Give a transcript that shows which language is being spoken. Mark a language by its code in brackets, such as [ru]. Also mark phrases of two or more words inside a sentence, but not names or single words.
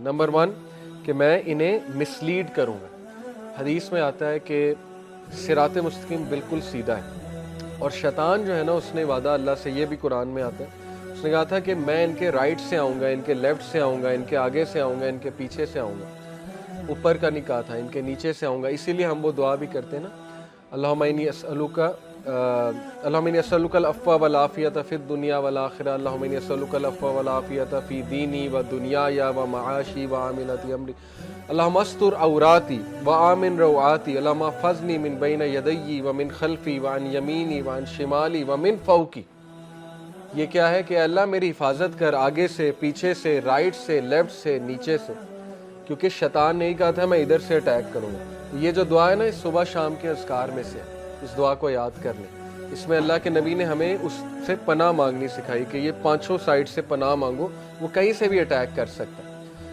[ur] نمبر 1 کہ میں انہیں مسلیڈ کروں گا۔ حدیث میں آتا ہے کہ صراط مستقیم بالکل سیدھا ہے، اور شیطان جو ہے نا اس نے وعدہ اللہ سے، یہ بھی قرآن میں آتا ہے، اس نے کہا تھا کہ میں ان کے رائٹ سے آؤں گا، ان کے لیفٹ سے آؤں گا، ان کے آگے سے آؤں گا، ان کے پیچھے سے آؤں گا۔ اوپر کا نہیں کہا تھا، ان کے نیچے سے آؤں گا۔ اسی لیے ہم وہ دعا بھی کرتے ہیں نا، [ar] اللہم انی اسألک العفو والعافیۃ فی الدنیا والآخرہ، اللہم انی اسألک العفو والعافیۃ فی دینی و دنیای و معاشی و عاملۃ امری، اللہم استر عوراتی و آمن روعاتی، اللہم احفظنی من بین یدی و من خلفی و عن یمینی و عن شمالی و من فوقی۔ [ur] یہ کیا ہے کہ اللہ میری حفاظت کر، آگے سے، پیچھے سے، رائٹ سے، لیفٹ سے، نیچے سے، کیونکہ شیطان نے ہی کہا تھا میں ادھر سے اٹیک کروں گا۔ یہ جو دعا ہے نا، اس صبح شام کے اذکار میں سے ہے، اس دعا کو یاد کر لیں۔ اس میں اللہ کے نبی نے ہمیں اس سے پناہ مانگنی سکھائی کہ یہ 5 سائڈ سے پناہ مانگو، وہ کہیں سے بھی اٹیک کر سکتا ہے۔